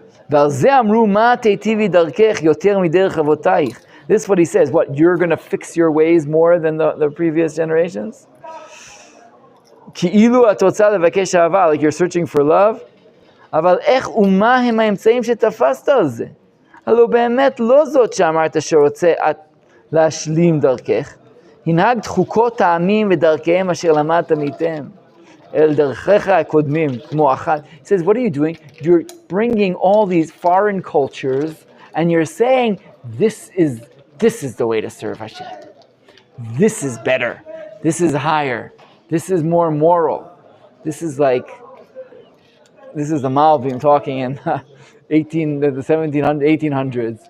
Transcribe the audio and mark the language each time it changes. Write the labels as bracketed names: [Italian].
[Hebrew] ועל זה אמרו מה תיטיבי דרכך יותר מדרך אבותייך. [English] This is what he says. What, you're going to fix your ways more than the previous generations? [Hebrew] כאילו את רוצה לבקש אהבה, [English] like you're searching for love. [Hebrew] אבל איך ומה הם האמצעים שתפסת על זה? הלא באמת לא זאת שאמרת שרוצה להשלים דרכך. הנהגת חוקות העמים ודרכיהם אשר למדת מאיתם. אל דרכיך הקודמים, כמו אחת. [English] He says, what are you doing? You're bringing all these foreign cultures and you're saying, this is the way to serve Hashem. This is better. This is higher. This is more moral. This is the Malvim talking in the 1700s, 1800s.